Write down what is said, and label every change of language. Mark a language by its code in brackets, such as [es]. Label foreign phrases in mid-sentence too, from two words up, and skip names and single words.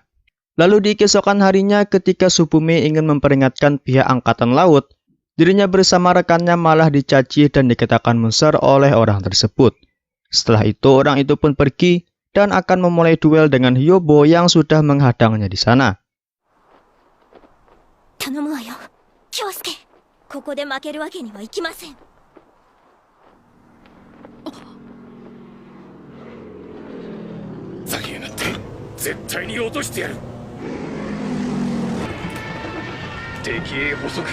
[id] Lalu di keesokan harinya ketika Tsubumi ingin memperingatkan pihak angkatan laut, dirinya bersama rekannya malah dicaci dan dikatakan monster oleh orang tersebut. Setelah itu orang itu pun pergi dan akan memulai duel dengan Hyobo yang sudah menghadangnya di sana. [ja] 頼むわよ、京介。ここで負けるわけにはいきません。ざけやがって絶対に落としてやる。敵へ捕捉。